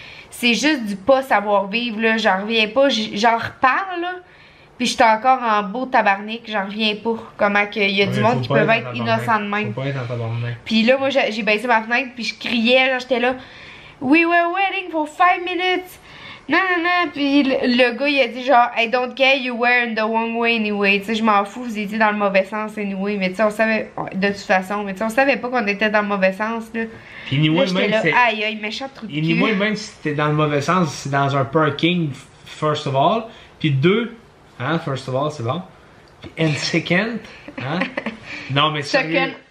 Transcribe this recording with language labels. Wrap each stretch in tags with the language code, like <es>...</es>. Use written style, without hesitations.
<fr>C'est juste du pas savoir vivre, là. J'en reviens pas, j'en reparle, là. Puis j'étais encore en beau tabarnak, j'en reviens pas. Comment qu'il y a du monde qui peuvent être innocent de même. Puis là, moi, j'ai baissé ma fenêtre, puis je criais, genre, j'étais là,</fr> <en>we were waiting for 5 minutes.</en> <fr>Non, non, non. Puis le gars, il a dit genre,</fr> <en>I don't care, you were in the wrong way anyway.</en> <fr>Tu sais, je m'en fous, vous étiez dans le mauvais sens anyway. Mais tu sais, on savait, de toute façon, mais tu sais, on savait pas qu'on était dans le mauvais sens, là. Puis anyway, là, même là, aïe, aïe, méchant trou de cul. Anyway, même si t'es dans le mauvais sens, c'est dans un parking,</fr> <en>first of all.</en> <fr>Puis deux, hein,</fr> <en>first of all,</en> <fr>c'est bon. Puis</fr> <en>and second,</en> <fr>hein. Non, mais sérieux.</fr>